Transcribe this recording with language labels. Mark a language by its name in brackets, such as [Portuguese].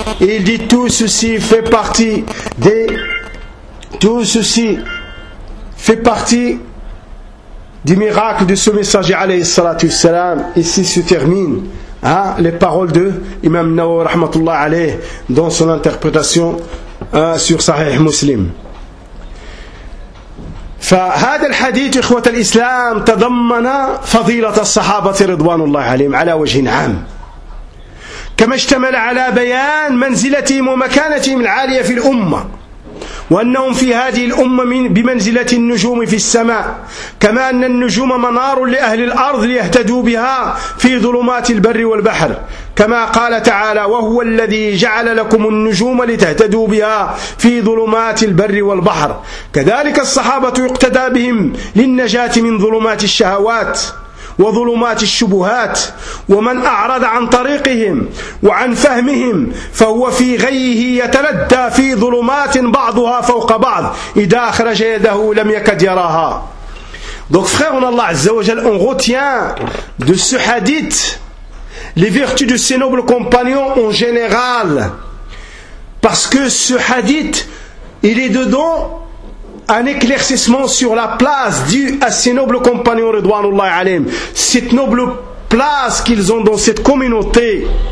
[French] Et il dit tout ceci fait partie des. Tout ceci fait partie. Du miracle de ce messager, alayhi salatu salam. Ici se terminent les paroles de Imam Nawawi rahmatullah alayhi dans son interprétation sur Sahih Muslim. [Arabic] فهذا الحديث إخوة الإسلام تضمن فضيلة الصحابة رضوان الله عليهم على وجه عام, كما اشتمل على بيان منزلتهم ومكانتهم العالية في الأمة, وأنهم في هذه الأمة من بمنزلة النجوم في السماء, كما أن النجوم منار لأهل الأرض ليهتدوا بها في ظلمات البر والبحر, كما قال تعالى وهو الذي جعل لكم النجوم لتهتدوا بها في ظلمات البر والبحر. كذلك الصحابة يقتدى بهم للنجاة من ظلمات الشهوات وظلمات الشبهات, ومن أعرض عن طريقهم وعن فهمهم فهو في غيه يتلدى في ظلمات بعضها فوق بعض إذا أخرج يده لم يكد يراها. [French] Donc frère, on Allah Azza wa Jal, on retient de ce hadith les vertus de ses nobles compagnons en général, parce que ce hadith, il est dedans un éclaircissement sur la place due à ces nobles compagnons, Ridwanullah alayhim, cette noble place qu'ils ont dans cette communauté.